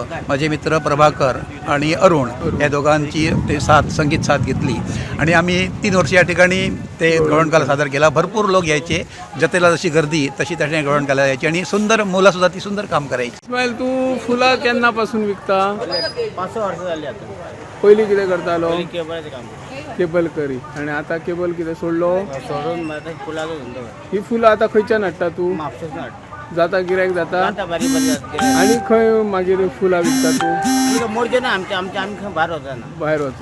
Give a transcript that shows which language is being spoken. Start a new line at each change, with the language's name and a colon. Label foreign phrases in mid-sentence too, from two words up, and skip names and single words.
Marathi: माझे मित्र प्रभाकर आणि अरुण या दोघांची ते संगीत साथ घेतली आणि आम्ही 3 वर्ष या ठिकाणी ते गवळणकाला सादर केला. भरपूर लोक यायचे. जत्रेला जशी गर्दी तशी त्या ठिकाणी गवळणकाला यायची आणि सुंदर मुलंसुद्धा ती सुंदर काम करायची.
Konkani: इस्माईल, तू फुला केन्नापासून विकता?
Marathi: 5 वर्ष झाली आता.
Konkani: पहिली कितें करतालो? केबलाचें काम केबल करी. आणि आता केबल कितें सोडलो? सोडून मागीर फुलाचो धंदो करता. ही फुलां आता खंयच्यान हाडटा तू? म्हापशेंच्यान हाडटा. जाता गिरायक जाता? आतां बारीक बारीक जाता. आणि खंय मागीर फुलां विकता तू? आमी मोरजे ना आमचे आमी खंय भायर वचना. भायर वचना.